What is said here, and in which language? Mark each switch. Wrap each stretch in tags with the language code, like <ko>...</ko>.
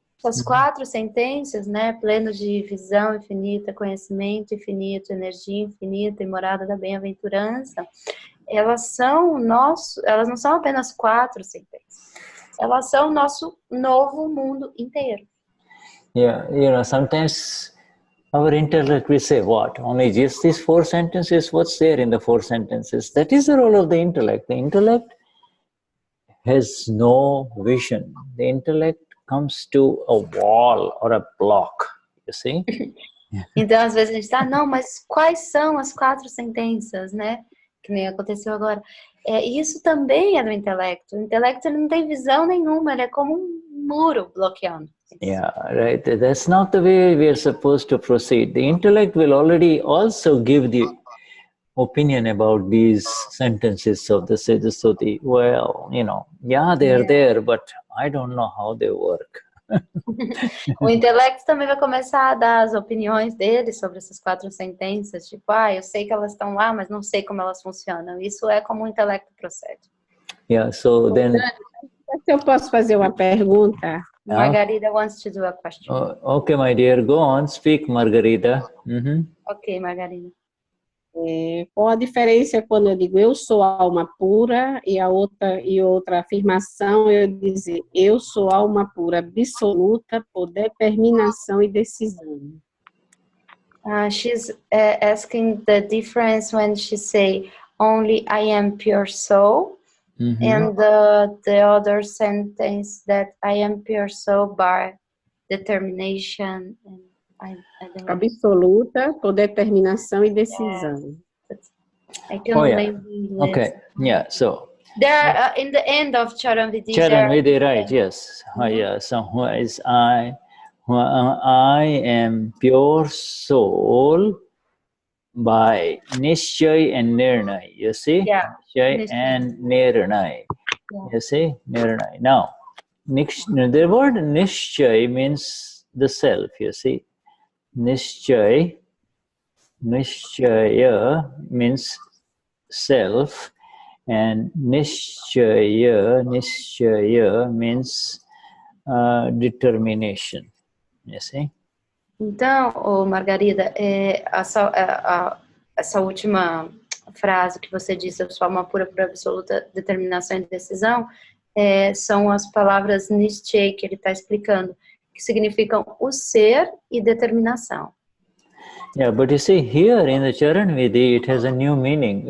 <pt>Essas 4 sentenças, né, pleno de visão infinita, conhecimento infinito, energia infinita e morada da bem-aventurança, elas não são apenas 4 sentenças, elas são o nosso novo mundo inteiro.</pt> <en>Yeah, sometimes our intellect will say, what? Only just these 4 sentences? What's there in the 4 sentences? That is the role of the intellect. The intellect has no vision. The intellect comes to a wall or a block, you see?</en> <pt>Então, às vezes a gente está, não, mas quais são as 4 sentenças, né? Que nem aconteceu agora. Isso também é do intelecto. O intelecto ele não tem visão nenhuma, ele é como um muro bloqueando.</pt> <en>Yeah, right. That's not the way we are supposed to proceed. The intellect will already also give the opinion about these sentences of the Siddha Stuti. Well, they're there, but I don't know how they work.</en> <pt>O intelecto também vai começar a dar as opiniões dele sobre essas 4 sentenças, tipo, eu sei que elas estão lá, mas não sei como elas funcionam. Isso é como o intelecto procede.</pt> <en>Yeah, so then...</en> <pt>Se eu posso fazer uma pergunta</pt> <en>Margarida wants to do a question. Okay, my dear, go on, speak, Margarida. Ok, Margarida.</en> <pt>Qual a diferença quando eu digo eu sou alma pura e outra afirmação eu dizer eu sou alma pura absoluta por determinação e decisão?</pt> <en>She's asking the difference when she say only I am pure soul, and the other sentence that I am pure soul by determination. And I don't know.</en> <pt>Absoluta por determinação e decisão.</pt> <en>I can link English. Okay, yeah, so. There, in the end of Charanvidhi. Charanvidhi, right, yes. Yeah, so who is I? I am pure soul by Nishchay and Nirnay, you see? Yeah. Nishchay and Nirnay, you see? Nirnay. Now, the word Nishchay means the self, you see? Nishchay, Nishchaya means self, and Nishchaya means determination. You see?</en> <pt>Então, Margarida, essa última frase que você disse, eu sou alma pura por absoluta determinação e decisão, são as palavras Nischay que ele está explicando, que significam o ser e determinação.</pt> <en>Yeah, but you see, here in the Charanvidhi, it has a new meaning.</en>